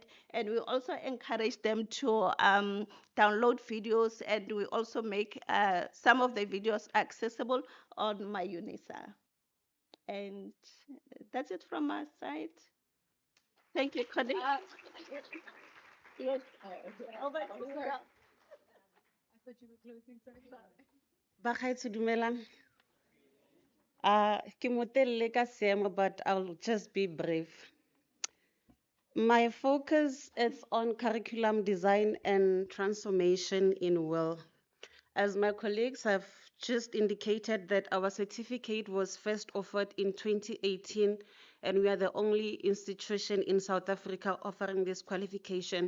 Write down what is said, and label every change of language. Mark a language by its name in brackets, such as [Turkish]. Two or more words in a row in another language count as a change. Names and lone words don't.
[English] And we also encourage them to download videos, and we also make some of the videos accessible on my UNISA. And that's it from my side. Thank you, colleague. Yes, over to you. [Tswana] Bagaetsho dumelang. Ke motelle ka seemo, [English] but I'll just be brief. My focus is on curriculum design and transformation in will. As my colleagues have just indicated that our certificate was first offered in 2018, and we are the only institution in South Africa offering this qualification.